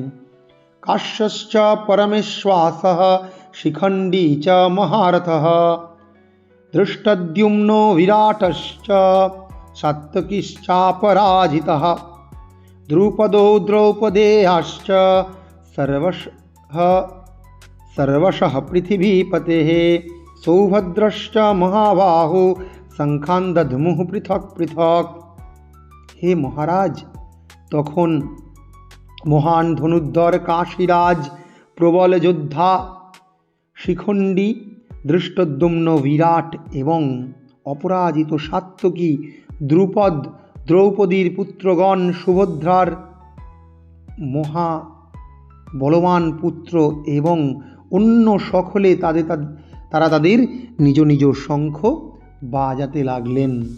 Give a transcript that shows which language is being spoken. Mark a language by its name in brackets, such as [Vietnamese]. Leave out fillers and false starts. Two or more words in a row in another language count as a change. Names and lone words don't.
[Sanskrit] কাশ্যশ্চ পরমেশ্বাসঃ শিখণ্ডী চ মহারথঃ ধৃষ্টদ্যুম্নো বিরাটশ্চ সাত্যকিশ্চাপরাজিতঃ দ্রুপদো দ্রৌপদেয়াশ্চ सर्वशः पृथिवीपतेः सौभद्रश्च महाबाहु शंखान दध्मुः पृथक पृथक। [Bangla] হে মহারাজ, তখন মহান ধনুর্ধর কাশীরাজ, প্রবল যোদ্ধা শিখণ্ডী, ধৃষ্টদ্যুম্ন বিরাট এবং অপরাজিত সাত্ত্বকী দ্রুপদ, দ্রৌপদীর পুত্রগণ, সুভদ্রার মহা বলবান পুত্র এবং অন্য সকলে তারা তাদের নিজ নিজ শঙ্খ বাজাতে লাগলেন।